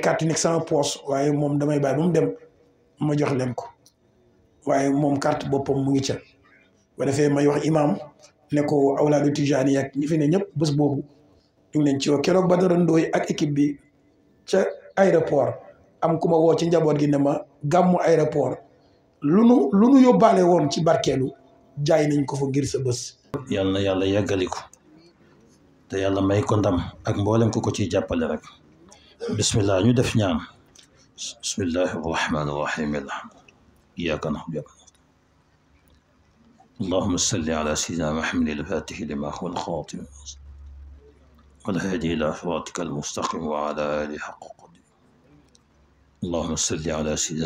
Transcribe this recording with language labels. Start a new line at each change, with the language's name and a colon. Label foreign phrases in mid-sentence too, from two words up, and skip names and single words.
Wolof: carte nekk sama poche waaye moom damay bàyyi ba mu dem ma jox leen ko waaye moom carte boppam mu ngi ca ba defee may wax imam ne ko awlaadu tijaani ak ñi fi ne ñëpp bés boobu ñu ngi leen ci woo keroog Badara Ndooy ak équipe bi ca aéroport am ku ma woo ci njaboot gi ne ma gàmmu aéroport lu nu yóbbaale woon ci barkeelu jaay nañ ko fa ngir sa bés. yal na yàlla yeggali ko te yàlla may ko ndam ak mboolem ko ciy jàppale rek bismillah ñu def ñaan
Arabic: بسم الله الرحمن الرحيم إياك نعبد اللهم صل على سيدنا محمد الفاتح لما هو الخاتم والهادي إلى صراطك المستقيم وعلى آله حق قدره اللهم صل على سيدنا